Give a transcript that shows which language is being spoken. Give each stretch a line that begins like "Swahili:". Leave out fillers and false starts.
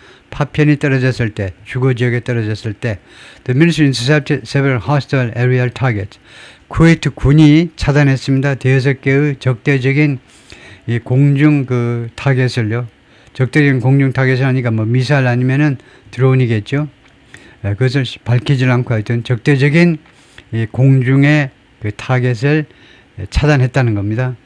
Korean: 파편이 떨어졌을 때, 주거 지역에 떨어졌을 때.
English: The ministry intercepted several hostile aerial targets.
Korean: 쿠웨이트 군이 차단했습니다. 6개의 적대적인 이 공중 타겟을요. 적대적인 공중 타겟을 하니까 뭐 미사일 아니면은 드론이겠죠. 그것을 밝히질 않고 하여튼 적대적인 이 공중의 그 타겟을 차단했다는 겁니다.